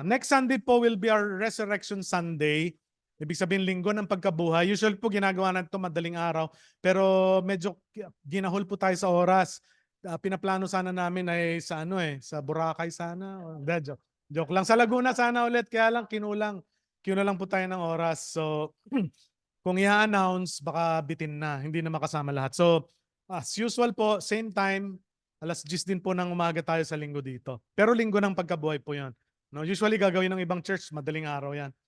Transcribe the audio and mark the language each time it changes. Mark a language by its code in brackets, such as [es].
[en] Next Sunday po will be our Resurrection Sunday. [tl] Ibig sabihin, linggo ng pagkabuhay. Usually po ginagawa natin ito madaling araw. Pero medyo ginahol po tayo sa oras. Pinaplano sana namin ay sa sa Boracay sana. Joke lang. Sa Laguna sana ulit. Kaya lang kinulang po tayo ng oras. So, kung i-announce, baka bitin na. Hindi na makasama lahat. So, [en] as usual [tl] po, [en] same time, [tl] alas 10 din po ng umaga tayo sa linggo dito. Pero linggo ng pagkabuhay po yan. No, usually gagawin ng ibang church, madaling araw yan.